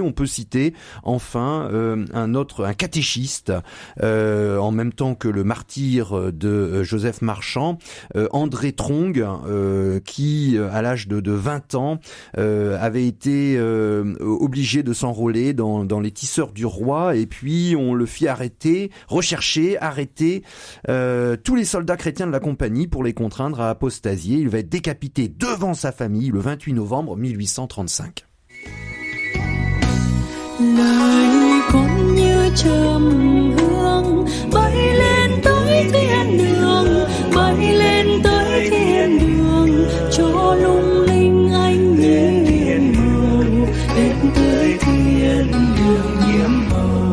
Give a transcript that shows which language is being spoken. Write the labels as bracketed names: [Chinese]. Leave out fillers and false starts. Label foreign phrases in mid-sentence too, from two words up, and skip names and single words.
[French] On peut citer enfin un catéchiste, en même temps que le martyr de Joseph Marchand, André Trong, qui à l'âge de 20 ans avait été obligé de s'enrôler dans les tisseurs du roi, et puis on le fit arrêter tous les soldats chrétiens de la compagnie pour les contraindre à apostasier. Il va être décapité devant sa famille le 28 novembre 1835. [Vietnamese] Lời con như trầm hương bay lên tới thiên đường, bay lên tới thiên đường, cho lung linh anh nhiệm màu đến tới thiên đường nhiệm màu.